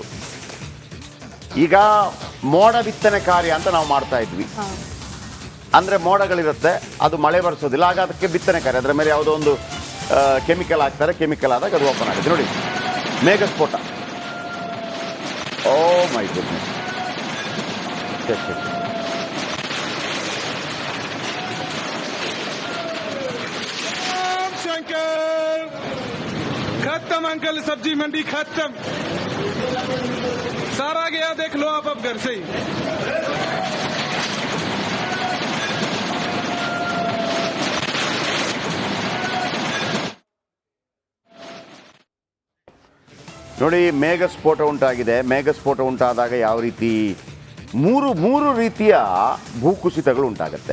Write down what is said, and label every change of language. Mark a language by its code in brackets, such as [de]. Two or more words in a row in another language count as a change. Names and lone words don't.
[kn] ಈಗ ಮೋಡ ಬಿತ್ತನೆ ಕಾರ್ಯ ಅಂತ ನಾವು ಮಾಡ್ತಾ ಇದ್ವಿ. ಅಂದರೆ ಮೋಡಗಳಿರುತ್ತೆ, ಅದು ಮಳೆ ಬರೆಸೋದಿಲ್ಲ, ಆಗ ಅದಕ್ಕೆ ಬಿತ್ತನೆ ಕಾರ್ಯ. ಅದರ ಮೇಲೆ ಯಾವುದೋ ಒಂದು ಕೆಮಿಕಲ್ ಹಾಕ್ತಾರೆ, ಕೆಮಿಕಲ್ ಆದಾಗ ಅದು ಓಪನ್ ಆಗುತ್ತೆ. ನೋಡಿ, ಮೇಘ ಸ್ಫೋಟ. [en] oh my goodness. [hi] खत्म अंकल, सब्जी मंडी खत्म, सारा गया, देख लो आप अब घर से ही. [kn] ನೋಡಿ, ಮೇಘ ಸ್ಫೋಟ ಉಂಟಾಗಿದೆ. ಮೇಘ ಸ್ಫೋಟ ಉಂಟಾದಾಗ ಯಾವ ರೀತಿ ಮೂರು ರೀತಿಯ ಭೂಕುಸಿತಗಳು ಉಂಟಾಗುತ್ತೆ.